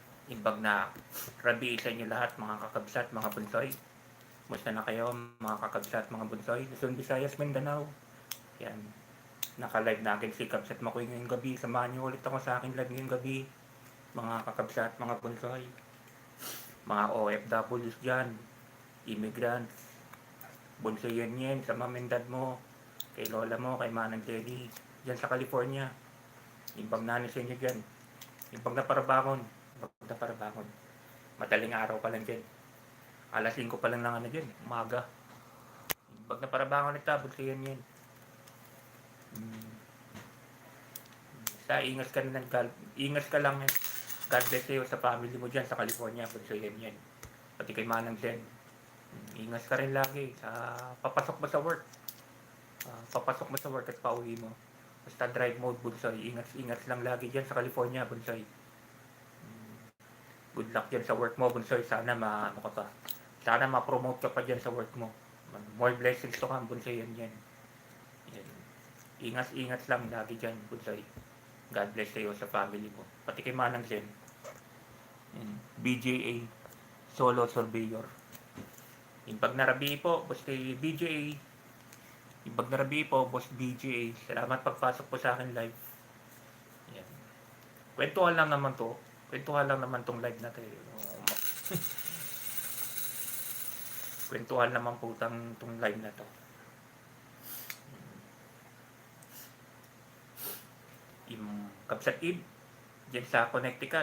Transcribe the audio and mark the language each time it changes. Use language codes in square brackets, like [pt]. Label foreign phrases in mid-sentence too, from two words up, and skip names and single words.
[ilo] Imbag na rabi sa inyo lahat mga kakabsat, mga bunsoy. [tl] Musta na kayo mga kakabsat, mga bunsoy? Luzon, Visayas, Mindanao. Yan. Naka-live na akin si Kabsat Makoy ngayong gabi. Samahan niyo ulit ako sa aking live ngayong gabi. Mga kakabsat, mga bunsoy. Mga OFWs dyan. Immigrants. Bunsoy yan sa mamindad mo. Kay lola mo, kay Manang Jenny. Dyan sa California. [ilo] Imbag na sa inyo [tl] dyan. [ilo] Imbag na parabangon. Imbag na parabangon. [tl] Madaling araw pa lang dyan. Alas 5 pa lang ano dyan, umaga. [ilo] Imbag na parabangon [tl] ito, bunso yan. Sa ingat ka na ingat ka lang. [en] God bless you [tl] sa family mo dyan sa California, bunso yan. Pati kay Manang Jen. Ingat ka rin lagi. Papasok mo sa work. Papasok mo sa work at pauwi mo. Basta [en] drive mode, [tl] bunsoy. Ingat lang lagi dyan sa California, bunsoy. [en] Good luck [tl] dyan sa work mo, bunsoy. Sana sana ma-promote ka pa dyan sa work mo. [en] More blessings to come, [tl] bunsoy yan. Ingat lang lagi dyan, bunsoy. [en] God bless [tl] sa'yo sa family mo. Pati kay Manang Zen. BJA, Solo Surveyor. [ilo] Imbag na rabi po, boss kay BJA. Imbag na rabi po, boss BJA. [tl] Salamat pagpasok po sa akin live. Yan. Kwentuhan lang naman tong live na tayo. Kwentuhan naman po tong live na to. Kabsat Ib, dyan sa Connecticut.